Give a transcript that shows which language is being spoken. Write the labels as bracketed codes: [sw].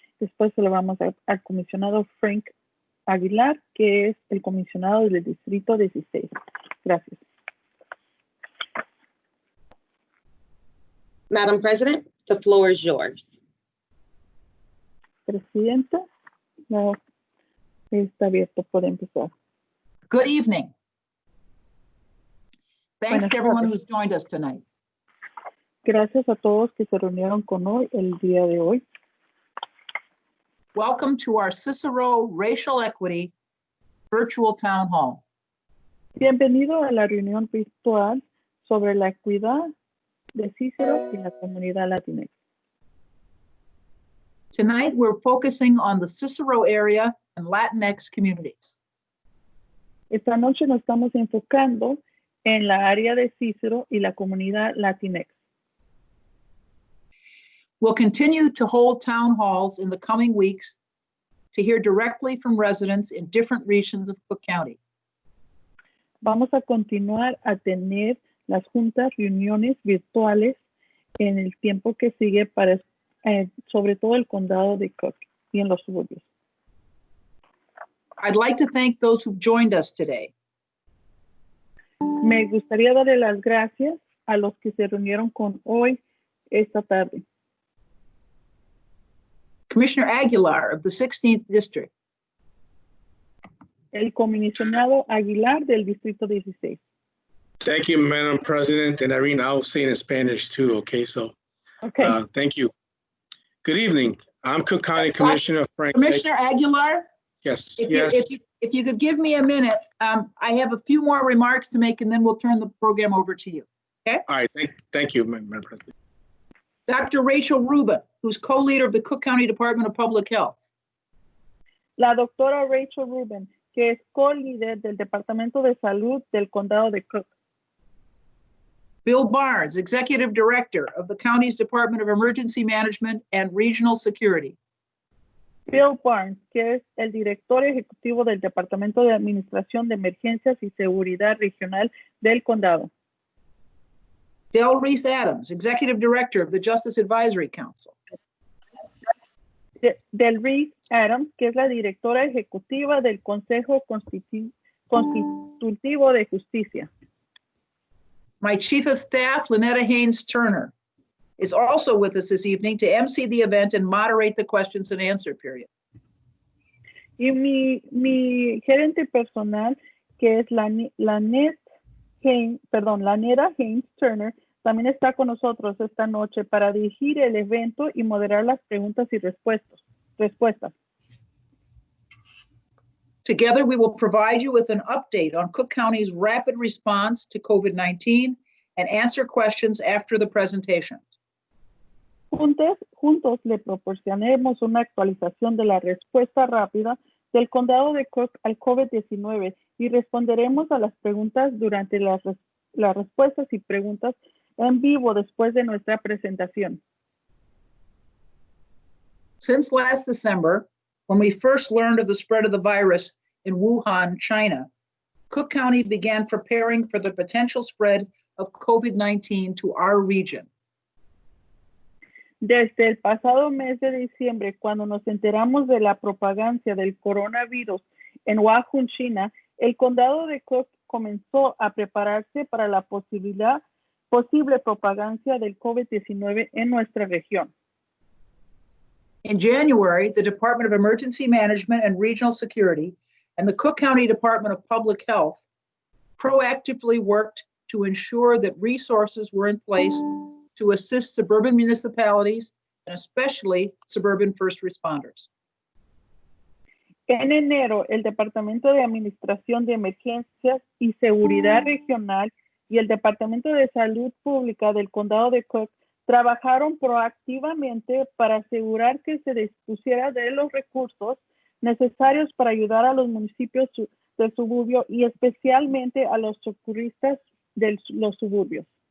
[es] Después se lo vamos al comisionado Frank Aguilar, que es el comisionado del Distrito 16. Gracias. [en] Madam President, the floor is yours. [es] Presidenta, no, está abierto, puede empezar. [en] Good evening. Thanks [es] Buenas [en] to everyone [es] tardes. [en] who's joined us tonight. [es] Gracias a todos que se reunieron con hoy, el día de hoy. [en] Welcome to our Cicero Racial Equity Virtual Town Hall. [es] Bienvenido a la reunión virtual sobre la equidad de Cicero y la comunidad Latinx. [en] Tonight, we're focusing on the Cicero area and Latinx communities. [es] Esta noche nos estamos enfocando en la área de Cicero y la comunidad Latinx. [en] We'll continue to hold town halls in the coming weeks to hear directly from residents in different regions of Cook County. [es] Vamos a continuar a tener las juntas, reuniones virtuales en el tiempo que sigue para sobre todo el condado de Cook y en los suburbios. [en] I'd like to thank those who've joined us today. [es] Me gustaría darle las gracias a los que se reunieron con hoy esta tarde. [en] Commissioner Aguilar of the 16th District, [es] El comisionado Aguilar del Distrito 16. [en] Thank you, Madam President. And Irene, I'll say in Spanish too, okay? So, Okay. thank you. Good evening. I'm Cook County Commissioner Frank. Commissioner Aguilar, Yes, if yes. if you could give me a minute, I have a few more remarks to make and then we'll turn the program over to you. All right, thank you, Madam President. Dr. Rachel Rubin, who's co-leader of the Cook County Department of Public Health. [es] La doctora Rachel Rubin, que es co-líder del Departamento de Salud del Condado de Cook. [en] Bill Barnes, Executive Director of the county's Department of Emergency Management and Regional Security. [es] Bill Barnes, que es el director ejecutivo del Departamento de Administración de Emergencias y Seguridad Regional del Condado. [en] Del Reese Adams, Executive Director of the Justice Advisory Council. [es] Del Reese Adams, que es la directora ejecutiva del Consejo Constitutivo de Justicia. [en] My Chief of Staff, Lanetta Haynes Turner, is also with us this evening to MC the event and moderate the questions and answer period. [es] Y mi gerente personal, que es Lanetta Haynes Turner, también está con nosotros esta noche para dirigir el evento y moderar las preguntas y respuestas. [en] Together, we will provide you with an update on Cook County's rapid response to COVID-19 and answer questions after the presentation. [es] Juntos le proporcionaremos una actualización de la respuesta rápida del condado de Cook al COVID-19 y responderemos a las preguntas durante las respuestas y preguntas en vivo después de nuestra presentación. [en] Since last December, when we first learned of the spread of the virus in Wuhan, China, Cook County began preparing for the potential spread of COVID-19 to our region. [es] Desde el pasado mes de diciembre, cuando nos enteramos de la propagancia del coronavirus en Wuhan, China, el condado de Cook comenzó a prepararse para la posible propagancia del COVID-19 en nuestra región. [en] In January, the Department of Emergency Management and Regional Security and the Cook County Department of Public Health proactively worked to ensure that resources were in place to assist suburban municipalities and especially suburban first responders. [es] En enero, el Departamento de Administración de Emergencias y Seguridad Regional y el Departamento de Salud Pública del Condado de Cook trabajaron proactivamente para asegurar que se dispusiera de los recursos necesarios para ayudar a los municipios del suburbio y especialmente a los socorristas de los suburbios.